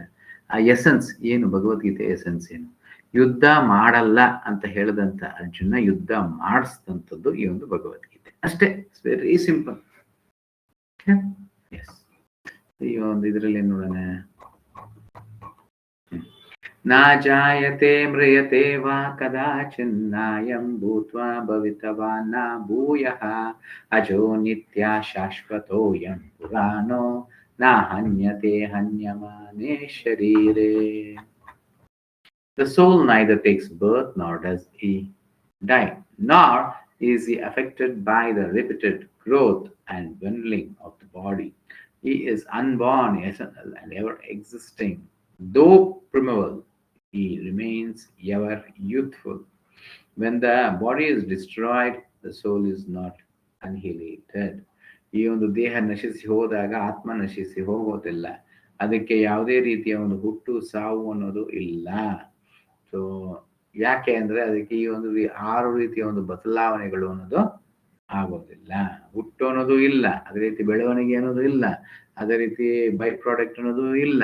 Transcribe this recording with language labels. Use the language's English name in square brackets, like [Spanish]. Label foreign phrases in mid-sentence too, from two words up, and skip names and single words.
[Kannada] ಆ ಎಸೆನ್ಸ್ ಏನು? ಭಗವದ್ಗೀತೆ ಎಸೆನ್ಸ್ ಏನು? ಯುದ್ಧ ಮಾಡಲ್ಲ ಅಂತ ಹೇಳದಂತ ಅರ್ಜುನ ಯುದ್ಧ ಮಾಡಿಸಿದಂಥದ್ದು ಈ ಒಂದು ಭಗವದ್ಗೀತೆ ಅಷ್ಟೇ. [English] It's very simple. Yes, [Kannada] ಈ ಒಂದು ಇದರಲ್ಲಿ ಏನ್ ನೋಡೋಣ. [Sanskrit] ನಾ ಜಾಯತೆ ಮ್ರಿಯತೆ ವಾ ಕದಾಚಿನ್ನಾಯಂ ಭೂತ್ವಾ ಭವಿತವಾ ನ ಭೂಯಃ ಅಜೋ ನಿತ್ಯ ಶಾಶ್ವತೋಯಂ ಪುರಾಣೋ ನ ಹನ್ಯತೆ ಹನ್ಯಮಾನೇ ಶರೀರೇ. [English] The soul neither takes birth nor does he die, nor is he affected by the repeated growth and dwindling of the body. He is unborn, eternal, and ever existing. Though primeval, he remains ever youthful. When the body is destroyed, the soul is not annihilated. [Kannada] ಈ ಒಂದು ದೇಹ ನಶಿಸಿ ಹೋದಾಗ ಆತ್ಮ ನಶಿಸಿ ಹೋಗೋದಿಲ್ಲ. ಅದಕ್ಕೆ ಯಾವುದೇ ರೀತಿಯ ಒಂದು ಹುಟ್ಟು ಸಾವು ಅನ್ನೋದು ಇಲ್ಲ. ಸೊ ಯಾಕೆ ಅಂದ್ರೆ ಅದಕ್ಕೆ ಈ ಒಂದು 6 ರೀತಿಯ ಒಂದು ಬದಲಾವಣೆಗಳು ಅನ್ನೋದು ಆಗೋದಿಲ್ಲ. ಹುಟ್ಟು ಅನ್ನೋದು ಇಲ್ಲ, ಅದೇ ರೀತಿ ಬೆಳವಣಿಗೆ ಅನ್ನೋದು ಇಲ್ಲ, ಅದೇ ರೀತಿ [English] by product [Kannada] ಅನ್ನೋದು ಇಲ್ಲ.